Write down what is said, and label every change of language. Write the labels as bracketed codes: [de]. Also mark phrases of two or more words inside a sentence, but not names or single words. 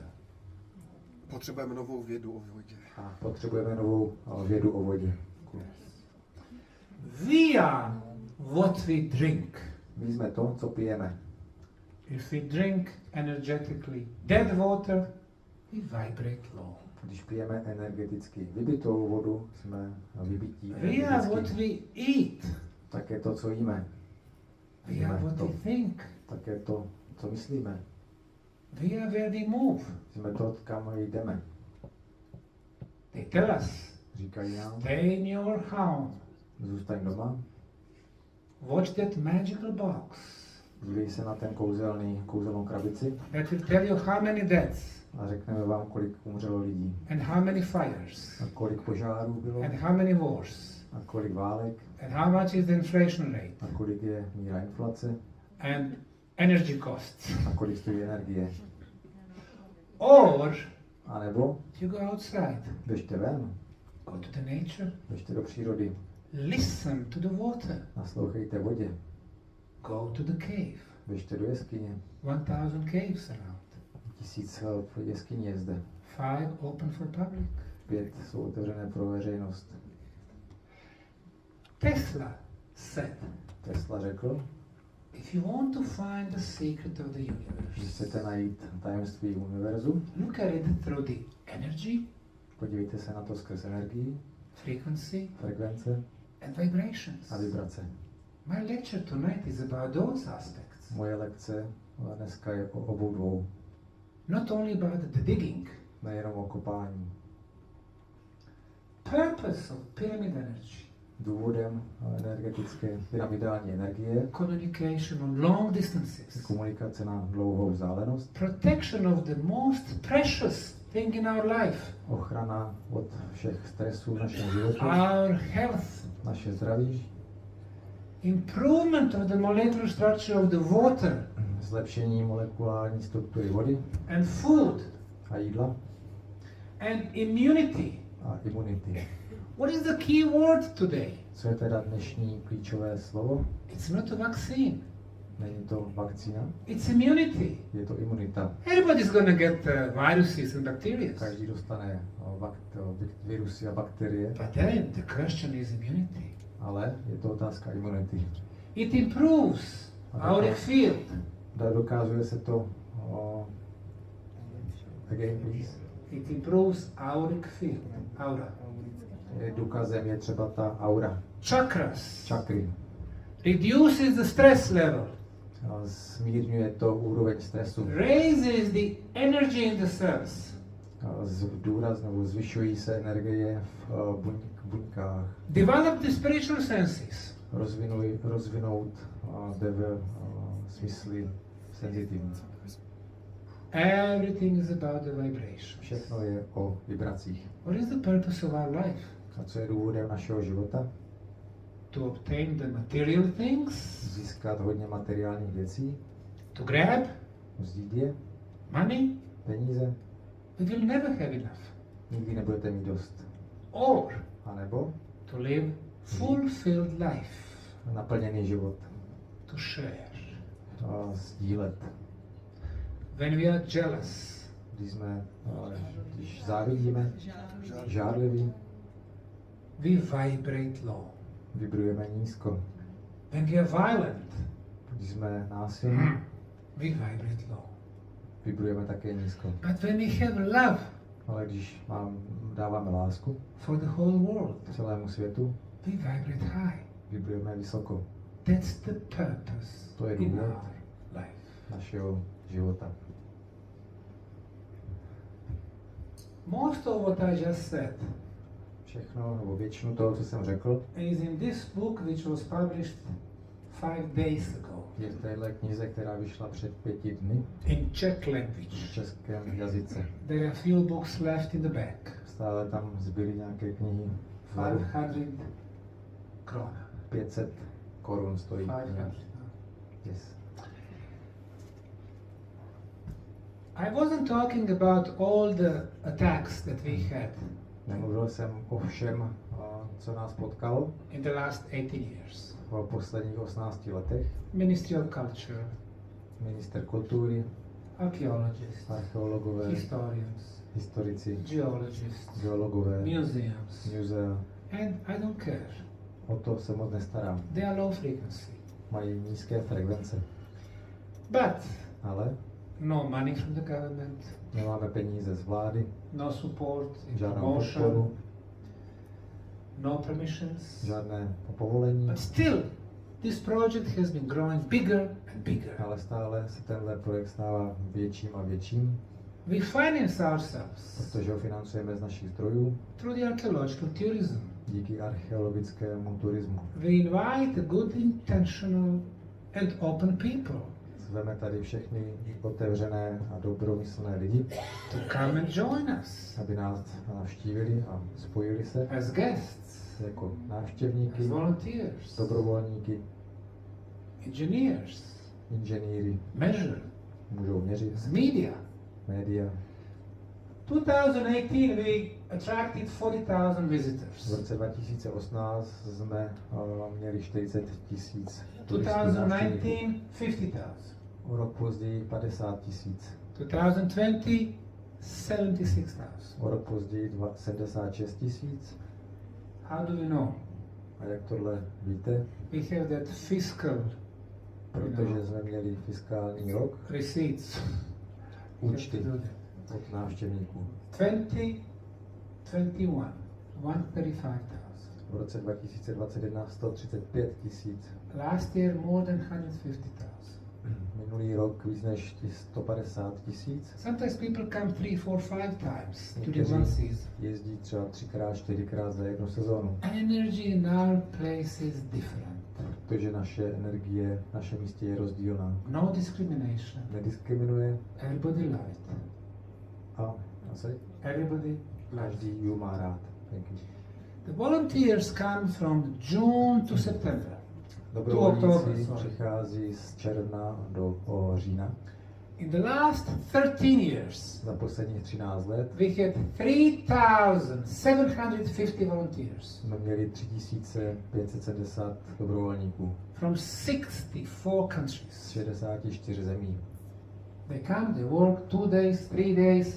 [cs] Potřebujeme novou vědu o vodě. a potřebujeme novou vědu o vodě. [en] We are what we drink. [cs] My jsme to, co pijeme. [en] If we drink energetically dead water, we vibrate low. [cs] Když pijeme energeticky vybitou vodu, jsme vybití [en] We are what [cs] energeticky. [en] we eat. [cs] Také to, co jíme. [en] We are what we think. [cs] Také to, co myslíme. [en] We are where we move. [cs] Jsme to, kam jdeme. [en] They tell us, [cs] Říkají nám, [en] stay in your home. [cs] zůstaň doma, [en] Watch that magical box. [cs] dívej se na ten kouzelnou krabici [en] That will tell you how many deaths [cs] a řekneme vám, kolik umřelo lidí. [en] and how many fires [cs] A kolik požárů bylo, [en] and how many wars [cs] a kolik válek, [en] and how much is the inflation rate [cs] a kolik je míra inflace, [en] and energy costs. [cs] a kolik stojí energie. [en] Or [cs] A nebo [en] you go outside, [cs] běžte ven, [en] go to the nature, [cs] běžte do přírody, [en] listen to the water, [cs] naslouchejte vodě, [en] go to the cave. [cs] běžte do jeskyně. [en] 1000 caves around. [cs] 1000 jeskyní je zde. [en] 5 open for public. [cs] 5 jsou otevřené pro veřejnost. [en] Tesla said, [cs] Tesla řekl, [en] if you want to find the secret of the [cs] že [en] universe, [cs] chcete najít tajemství univerzu, [en] look at it through the energy, [cs] podívejte se na to skrz energii, [en] frequency, [cs] frekvence [en] and vibrations. [cs] a vibrace. [en] My lecture tonight is about those aspects. [cs] Moje lekce dneska je o obou dvou. [en] Not only about the digging. [cs] Nejenom o kopání. [en] Purpose of pyramid energy. [cs] Důvodem energetické pyramidální energie [en] Communication on long [cs] je [en] distances. [cs] komunikace na dlouhou vzdálenost, [en] Protection of the most precious thing in our life. [cs] ochrana od všech stresů v našem životě, [en] Our health. [cs] naše zdraví, [en] Improvement of the molecular structure of the water [cs] zlepšení molekulární struktury vody [en] and food [cs] a jídla [en] and immunity. [cs] a imunity. [en] What is the key word today? [cs] Co je teda dnešní klíčové slovo? [en] It's not a vaccine. [cs] Není to vakcína, [en] It's immunity. [cs] je to imunita. [en] Everybody's gonna get viruses and bacteria. [cs] Každý dostane virusy a bakterie, [en] But then the question is immunity. [cs] ale je to otázka imunity. [en] It improves auric field. [cs] Dokazuje se to [en] again, please. It improves auric field. [cs] Aura. Důkazem je třeba ta aura, [en] Chakras. [cs] čakry. [en] Reduces the stress level. [cs] Zmírňuje to úroveň stresu. [en] raises the energy in the cells, [cs] Zvyšují se energie v buňkách. [en] develop the spiritual senses, [cs] Rozvinout smysly senzitivní. [en] everything is about the vibrations. [cs] Všechno je o vibracích. [en] What is the purpose of our life? [cs] A co je důvodem našeho života? [en] To obtain the material things, [cs] Získat hodně materiálních věcí, [en] to grab [cs] vzít je, [en] money, [cs] peníze, [en] we will never have enough. [cs] nikdy nebudete mít dost. [en] Or [cs] A nebo [en] to live fulfilled life, [cs] naplněný život. [en] to share. [cs] A sdílet. [en] When we are jealous, [cs] Když závidíme, žárliví, [en] we vibrate low. [cs] vibrujeme nízko. [en] When we are violent, [cs] Když jsme násilní, [en] we vibrate low. [cs] vibrujeme také nízko. [en] But when we have love [cs] Ale když dáváme lásku [en] for the whole world, [cs] celému světu, [en] we vibrate high. [cs] vibrujeme vysoko. [en] That's the purpose [cs] To je [en] in [cs] důvod [en] our life. [cs] našeho života. [en] Most of what I just said [cs] Všechno, nebo většinu toho, co jsem řekl, [en] is in this book which was published 5 days ago [cs] je v téhle knize, která vyšla před 5 dny [en] in Czech [cs] v [en] language. [cs] českém jazyce. [en] There are few books left in the back. [cs] Stále tam zbyly nějaké knihy. [en] 500 krona. [cs] 500 korun stojí. 500. [en] Yes. I wasn't talking about all the attacks that we had [cs] Nemluvil jsem o všem, co nás potkalo [en] in the last 18 years. [cs] v posledních 18 letech. [en] Ministry of Culture, [cs] Minister kultury, [en] archaeologists, [cs] archeologové, [en] historians, [cs] historici, [en] geologists, [cs] geologové, [en] museums, [cs] muzea. [en] and I don't care. [cs] O to se moc nestarám. [en] They are low frequency. [cs] Mají nízké frekvence. [en] But [cs] Ale [en] no money from the government, [cs] nemáme peníze z vlády, [en] no support, [cs] žádnou [en] promotion, [cs] podporu, [en] no permissions. [cs] žádné povolení, [en] But still, this project has been growing bigger and bigger. [cs] ale stále se tenhle projekt stává větším a větším, [en] We finance ourselves [cs] protože ho financujeme z našich zdrojů [en] through the archaeological tourism. [cs] díky archeologickému turismu. [en] We invite good intentional and open people [cs] Zveme tady všechny otevřené a dobromyslné lidi, [en] to come and join us [cs] aby nás navštívili a spojili se [en] as guests, [cs] jako [en] as [cs] návštěvníky, [en] volunteers, [cs] dobrovolníky, [en] engineers, [cs] inženýry, [en] measure, [cs] můžou měřit, [en] as media. [cs] média. [en] 2018 we attracted 40,000 [cs] V [en] visitors. [cs] roce 2018 jsme měli 40 000 turistů [en] 2019, 50,000. [cs] O rok později 50 000. [en] 2020, 76,000. [cs] O rok později 76 000. [en] How do you know? [cs] A jak tohle víte? [en] We have that fiscal [cs] Protože jsme měli fiskální rok, [en] receipts. [cs] účty [en] We have to do that. [cs] od návštěvníků. [en] 2021, 135,000. [cs] V roce 2021 135 000. [en] Last year, more than 150,000. [cs] Minulý rok víc než 150 000. [en] Sometimes people come 3, 4, 5 times during [cs] Někteří [en] one season. [cs] jezdí třeba 3x, 4x za jednu sezónu. [en] Energy in our place is different. [cs] Protože naše energie, naše místě je rozdílná. [en] No discrimination. [cs] Nediskriminuje [en] Everybody liked. [cs] a asi [en] Everybody liked. [cs] každý ju má rád. [en] Thank you. The volunteers come from June to September. [cs] Dobrovolníci přichází z června do října. [en] In the last 13 years, [cs] Za posledních 13 let [en] we had 3,750 volunteers [cs] jsme měli 3570 dobrovolníků [en] from 64 [cs] z [en] countries. [cs] 64 zemí. [en] They come, they work 2 days, 3 days.